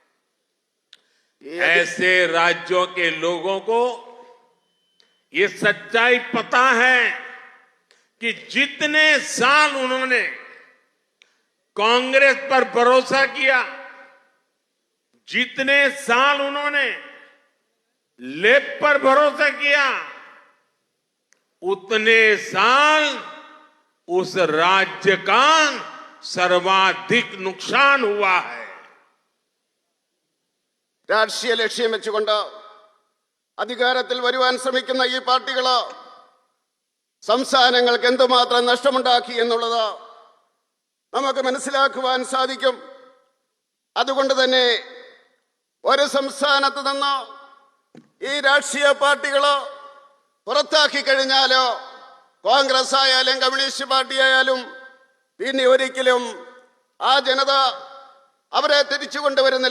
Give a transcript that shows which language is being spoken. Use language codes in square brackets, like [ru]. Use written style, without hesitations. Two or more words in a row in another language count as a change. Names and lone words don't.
[hi] ऐसे राज्यों के लोगों को ये सच्चाई पता है कि जितने साल उन्होंने कांग्रेस पर भरोसा किया, जितने साल उन्होंने लेफ्ट पर भरोसा किया, उतने साल उस राज्य का सर्वाधिक नुकसान हुआ है। [ml] രാഷ്ട്രീയ ലക്ഷ്യം വെച്ചുകൊണ്ട് അധികാരത്തിൽ വരുവാൻ ശ്രമിക്കുന്ന ഈ പാർട്ടികൾ സംസ്ഥാനങ്ങൾക്ക് എന്തുമാത്രം നഷ്ടമുണ്ടാക്കി എന്നുള്ളത് നമുക്ക് മനസ്സിലാക്കുവാൻ സാധിക്കും. അതുകൊണ്ട് തന്നെ ഒരു സംസ്ഥാനത്ത് നിന്ന് ഈ രാഷ്ട്രീയ പാർട്ടികൾ പുറത്താക്കി കഴിഞ്ഞാൽ കോൺഗ്രസ് ആയാലും കമ്മ്യൂണിസ്റ്റ് പാർട്ടി ആയാലും പിന്നെ ഒരിക്കലും ആ ജനത അവരെ തിരിച്ചു കൊണ്ടുവരുന്നില്ല.